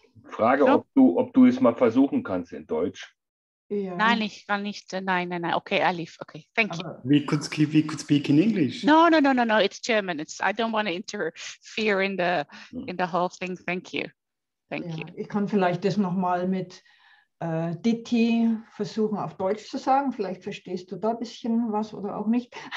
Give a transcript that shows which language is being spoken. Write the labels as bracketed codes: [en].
[de] Frage, ob du es mal versuchen kannst in Deutsch. Ja. Nein, ich kann nicht. Nein. [en] Okay, I leave. Okay, thank you. We could speak in English. No. It's German. I don't want to interfere in the whole thing. Thank you. Thank you. [de] Ich kann vielleicht das nochmal mit Ditti versuchen auf Deutsch zu sagen. Vielleicht verstehst du da ein bisschen was oder auch nicht.